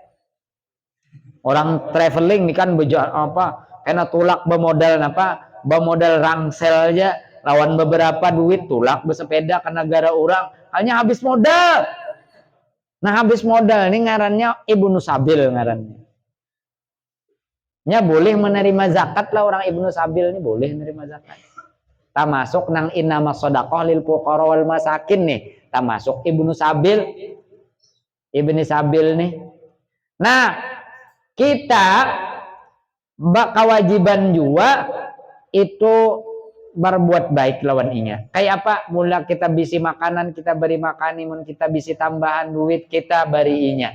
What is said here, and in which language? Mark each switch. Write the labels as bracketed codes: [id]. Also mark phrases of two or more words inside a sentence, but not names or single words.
[bjn] Orang traveling ini kan kena tulak bemodal bemodal rangsel aja lawan beberapa duit tulak bersepeda ke negara orang hanya habis modal. Nah habis modal ini ngarannya [ar] ibnu sabil [bjn] ngarannya. Nya boleh menerima zakat lah orang [ar] ibnu sabil [bjn] ini boleh menerima zakat. Termasuk nang [ar] innama shadaqah lil fuqara wal masakin [bjn] nih. Termasuk [ar] ibnu sabil [bjn] nih. Nah kita kewajiban juga itu berbuat baik lawan inya. Kayak apa? Mula kita bisi makanan, kita beri makanimun, kita bisi tambahan duit, kita beri inya.